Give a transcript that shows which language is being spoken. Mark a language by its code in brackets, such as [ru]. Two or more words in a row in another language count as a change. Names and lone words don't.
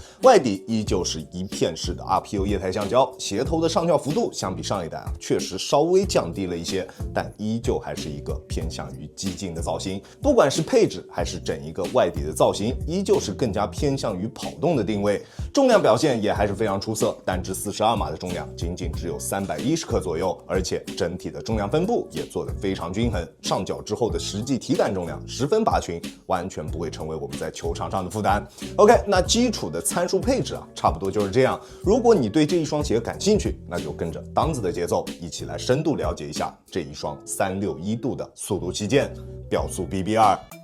[zh] 外底依舊是一片式的 RPO 液態橡胶，鞋頭的上翘幅度相比上一代確實稍微降低了一些，但依舊還是一個偏向於激進的造型。不管是配置還是整一個外底的造型，依舊是更加偏向於跑動的定位。重量表現也還是非常出色，單支42碼的重量僅只有310克左右，而且整體的重量分布也做得非常均衡。上腳之後的實際體感重量十分拔群，完全不會成為我們在球場上的負擔。OK， 那基礎的參數配置差不多就是這樣。如果你對這一雙鞋感興趣，那就跟着當子的節奏，一起來深度了解一下這一雙361度的速度旗艦標速 BB2。